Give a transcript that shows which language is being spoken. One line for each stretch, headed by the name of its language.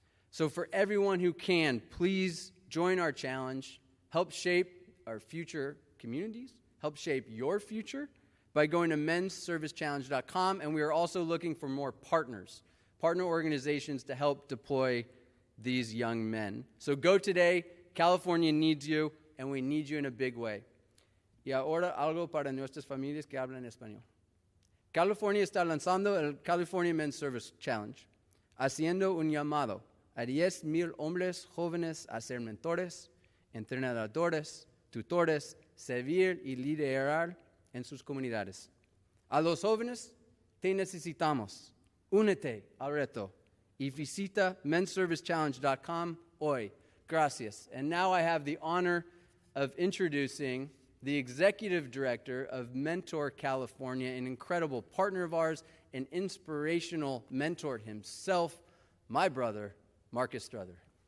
English: So for everyone who can, please join our challenge, help shape our future communities, help shape your future, by going to mensservicechallenge.com, and we are also looking for more partner organizations to help deploy these young men. So go today. California needs you, and we need you in a big way.
Spanish: Y ahora algo para nuestras familias que hablan español. California está lanzando el California Men's Service Challenge, haciendo un llamado a 10,000 hombres jóvenes a ser mentores, entrenadores, tutores, servir y liderar en sus comunidades. A los jóvenes, te necesitamos. Únete al reto y visita mensservicechallenge.com hoy. Gracias.
English: And now I have the honor of introducing the executive director of Mentor California, an incredible partner of ours, an inspirational mentor himself, my brother, Marcus Struther.